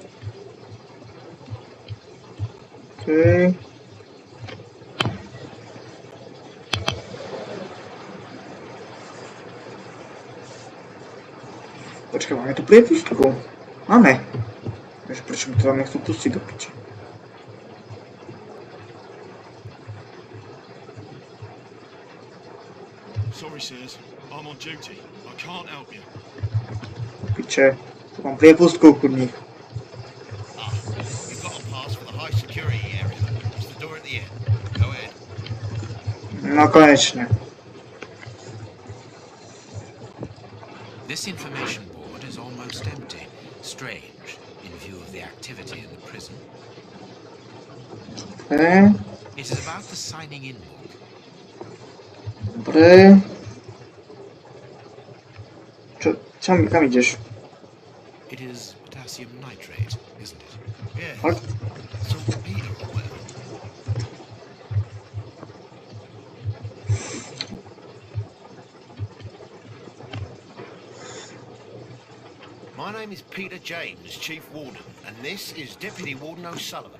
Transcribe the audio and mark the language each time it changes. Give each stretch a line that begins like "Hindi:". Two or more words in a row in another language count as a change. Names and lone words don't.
Slovak: Okay. Počkaj, máme tu priepustku? Máme. Takže prečo mi to tam nechcú pustiť do piče?
English: Sorry, sirs. I'm on duty. I can't help you.
Slovak: Piče. Tu mám priepustku, kurník.
English: Ah, you've got a pass for the high security area. It's the door at the end. Go ahead.
Slovak: No konečne.
English: This information board is almost empty. Strange, in view of the activity in the prison. Okay. It is about the signing in book.
Slovak: Dobre. Kam idziesz?
English: It is potassium nitrate, isn't it? Yeah. What? Saltpeter or whatever. My name is Peter James, Chief Warden, and this is Deputy Warden O'Sullivan.